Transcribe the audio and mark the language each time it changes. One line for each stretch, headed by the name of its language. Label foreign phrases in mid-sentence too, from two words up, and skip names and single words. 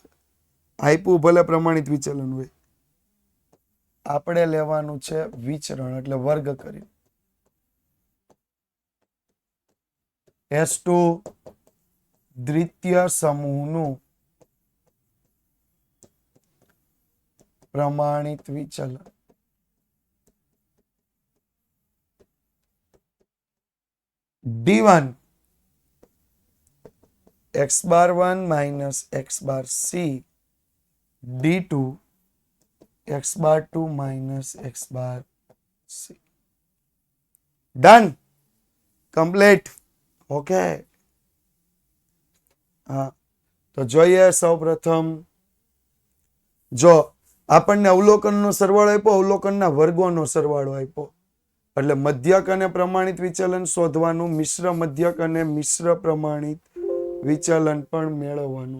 Gujarati: આપ્યું ભલે પ્રમાણિત વિચલન હોય, આપણે લેવાનું છે વિચરણ, એટલે વર્ગ કરી. S2 દ્વિતીય સમૂહનું પ્રમાણિત વિચલન.
English: D1 x bar 1 minus x bar c d2 x bar 2 minus x bar c. Done. Complete.
Gujarati: Okay. હા, તો જોઈએ સૌ પ્રથમ. જો આપણને અવલોકનનો સરવાળો આપ્યો, અવલોકનના વર્ગોનો સરવાળો આપ્યો, એટલે મધ્યક અને પ્રમાણિત વિચલન શોધવાનું, મિશ્ર મધ્યક અને મિશ્ર પ્રમાણિત વિચલન પણ મેળવવાનું.